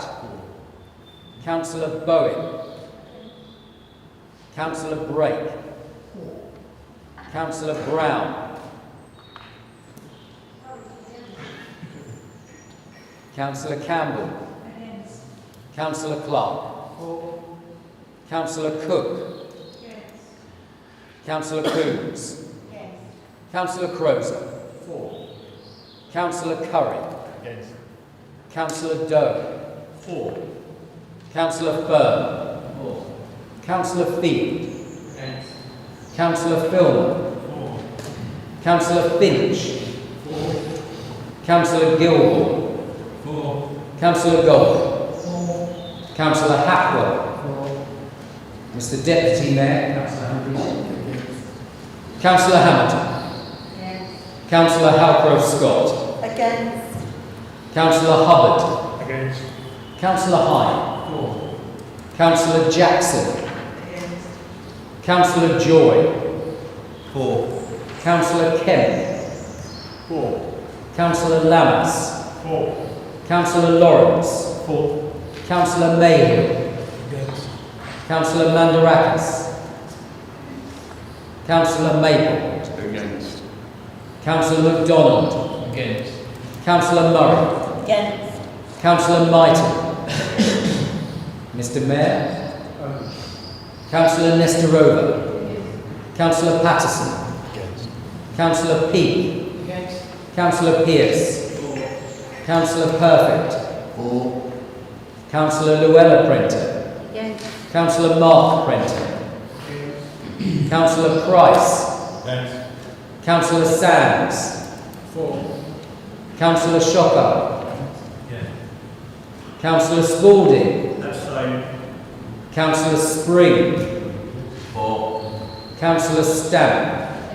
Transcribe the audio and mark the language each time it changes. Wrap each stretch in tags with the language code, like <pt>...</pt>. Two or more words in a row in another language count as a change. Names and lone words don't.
<en>Councillor Bowen. Councillor Brake. Councillor Brown. Councillor Campbell. Councillor Clark. Councillor Cook. Councillor Coombs. Councillor Crozer. Councillor Curry. Councillor Doe. Councillor Fern. Councillor Field. Councillor Filmer. Councillor Finch. Councillor Gilmore. Councillor Gold. Councillor Hapwell. Mr. Deputy Mayor. Councillor Hamilton. Councillor Halcroft Scott. Against. Councillor Hubbard. Against. Councillor Hine. Councillor Jackson. Councillor Joy. Councillor Kemp. Councillor Lamas. Councillor Lawrence. Councillor Mayhew. Councillor Mandarakis. Councillor Maple. Against. Councillor MacDonald. Against. Councillor Murray. Against. Councillor Mighton. Mr. Mayor. Councillor Nestorova. Councillor Patterson. Councillor Peake. Councillor Pearce. Councillor Perfect. Councillor Llewellyn Prenter. Councillor Mark Prenter. Councillor Price. Councillor Sands. Councillor Shocker. Councillor Spalding. Councillor Spring. Councillor Stamp.</en>